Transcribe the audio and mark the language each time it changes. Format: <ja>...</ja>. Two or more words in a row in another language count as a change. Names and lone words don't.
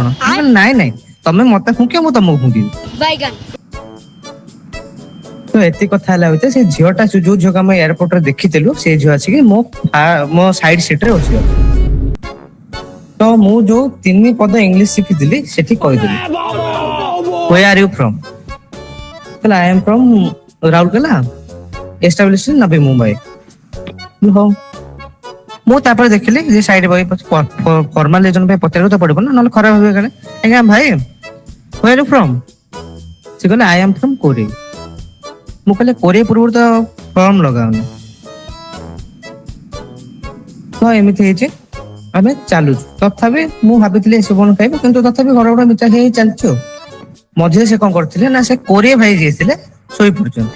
<or>ନାଇଁ ନାଇଁ, ତମେ ମତେ ଫୁଙ୍କିବ, ମୁଁ ତମକୁ ଫୁଙ୍କିବି। ତ ଏତିକି କଥା ହେଲା ଭିତରେ ସେ ଝିଅଟା ଯୋଉ ଝିଅକୁ ଆମେ ଏୟାରପୋର୍ଟରେ ଦେଖିଥିଲୁ, ସେ ଝିଅ ଆସିକି ମୋ ସାଇଡ ସିଟ୍ ରେ ବସିଗଲା। ତ ମୁଁ ଯୋଉ 3 ପଦ ଇଂଲିଶ ଶିଖିଥିଲି ସେଠି କହିଦେଲି,</or> <en>where are you from? I am from ରାଉରକେଲା, established in Navi Mumbai।</en> <or>ହଉ, ମୁଁ ତାପରେ ଦେଖିଲି ଯେ ସାଇଡ ବହି ଫର୍ମାଲ ଜଣ ପାଇଁ ପଚାରିବାକୁ ତ ପଡିବ ନା, ନହେଲେ ଖରାପ ଭାବିବେ କାଳେ। ଆଜ୍ଞା ଭାଇ</or> <en>where are you from?</en> <or>ସେ କହିଲେ</or> <en>I am from କୋରିଆ।</en> <or>ମୁଁ କହିଲି କୋରିଆ ପୂର୍ବରୁ ତ ଫର୍ମ ଲଗାଉନି। ତ ଏମିତି ହେଇଛି, ଆମେ ଚାଲୁଛୁ। ତଥାପି ମୁଁ ଭାବିଥିଲି ଏସବୁ ଖାଇବୁ, କିନ୍ତୁ ତଥାପି ଘର ଘର ମିଚା ହେଇ ଚାଲିଛୁ। ମଝିରେ ସେ କଣ କରିଥିଲେ ନା, ସେ କୋରିଆ ଭାଇ ଯିଏ ଥିଲେ ଶୋଇ ପଡୁଛନ୍ତି।</or>